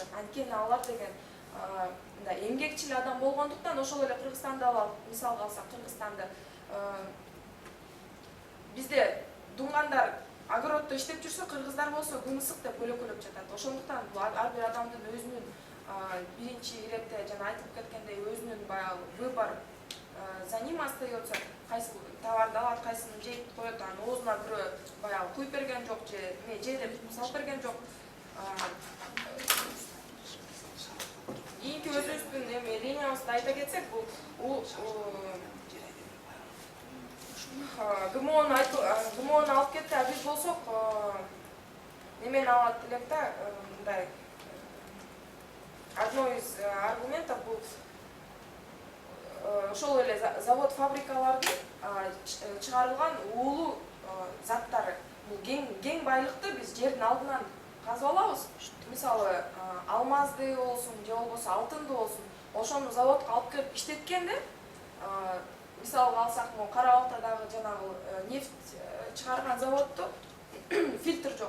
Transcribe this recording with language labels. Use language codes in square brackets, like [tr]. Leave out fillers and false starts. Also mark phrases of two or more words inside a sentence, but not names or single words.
[ky] Анткени алар деген эмгекчил адам болгондуктан, ошол эле Кыргызстанды алалы, мисалга алсак, Кыргызстанды бизде дуңгандар огороддо иштеп жүрсө, кыргыздар болсо күн ысык деп бөлөкөлөп жатат. Ошондуктан бул ар бир адамдын өзүнүн биринчи иретте жана айтылып кеткендей өзүнүн баягы [ru] выбор за ним остается. [ky] Кайсыл товарды алат, кайсысын жейт коет, анын оозуна бирөө баягы куюп берген жок же деп салып берген жок. Кийинки өзүбүздүн линиябызды айта кетсек, бул ГМОну алып кетти, а биз болсок немени алат элек да, мындай [ru] одно из аргументов [ky] бул ошол эле завод фабрикалардын чыгарылган уулуу заттары. Бул кең байлыкты биз жердин алдынан казып алабыз. Мисалы алмазды болсун же болбосо алтынды болсун, ошону заводко алып келип иштеткенде, мисалга алсак, Кара Балтадагы жанагы нефть чыгарган заводдо фильтр жок.